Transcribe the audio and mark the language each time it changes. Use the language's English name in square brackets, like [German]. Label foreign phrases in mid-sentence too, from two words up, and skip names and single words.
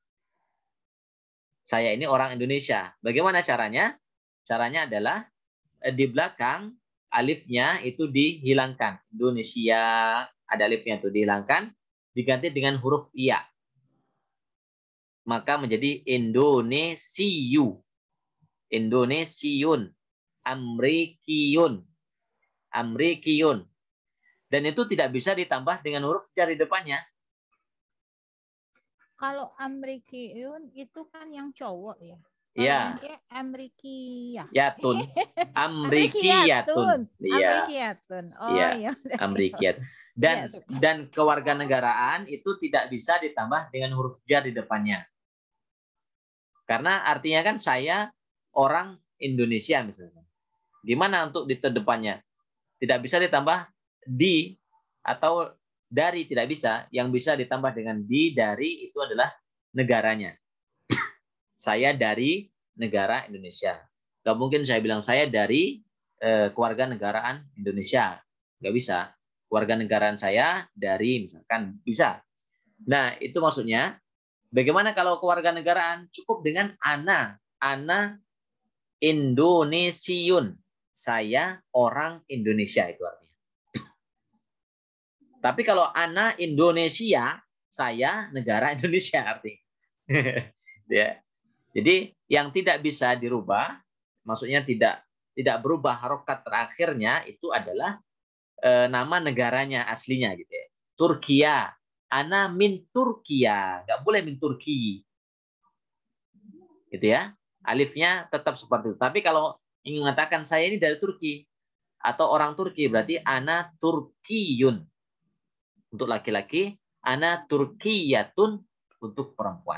[Indonesian] Saya ini orang Indonesia. Bagaimana caranya? Caranya adalah di belakang alifnya itu dihilangkan. Indonesia, ada alifnya itu dihilangkan, diganti dengan huruf ya. Maka menjadi Indonesiu. Indonesiun. Amrikiun. Amrikiun. Dan itu tidak bisa ditambah dengan huruf jar di depannya. Kalau Amrikiun itu kan yang cowok ya. Iya. Amrikia. Yatun. Amrikiyatun. Amrikiyatun. Oh iya. Amrikiyat. Dan kewarganegaraan itu tidak bisa ditambah dengan huruf jar di depannya. Karena artinya kan saya orang Indonesia misalnya. Gimana untuk di depannya? Tidak bisa ditambah di atau dari, tidak bisa. Yang bisa ditambah dengan di, dari itu adalah negaranya. Saya dari negara Indonesia. Gak mungkin saya bilang saya dari kewarganegaraan Indonesia. Gak bisa. Kewarganegaraan saya dari misalkan bisa. Nah, itu maksudnya. Bagaimana kalau kewarganegaraan? Cukup dengan ana. [Arabic] أنا إندونيسي. [Indonesian] Saya orang Indonesia itu artinya. Tapi kalau [Arabic] أنا إندونيسيا, [Indonesian] saya negara Indonesia artinya. Ya. Jadi yang tidak bisa dirubah, maksudnya tidak berubah harokat terakhirnya itu adalah nama negaranya aslinya gitu ya. Turkiya, [Arabic] أنا من تركيا, [Indonesian] nggak boleh [Arabic] من تركي, [Indonesian] gitu ya. Alifnya tetap seperti itu. Tapi kalau ingin mengatakan saya ini dari Turki atau orang Turki, berarti [Arabic] أنا تركي [Indonesian] untuk laki-laki, [Arabic] أنا تركية [Indonesian] untuk perempuan.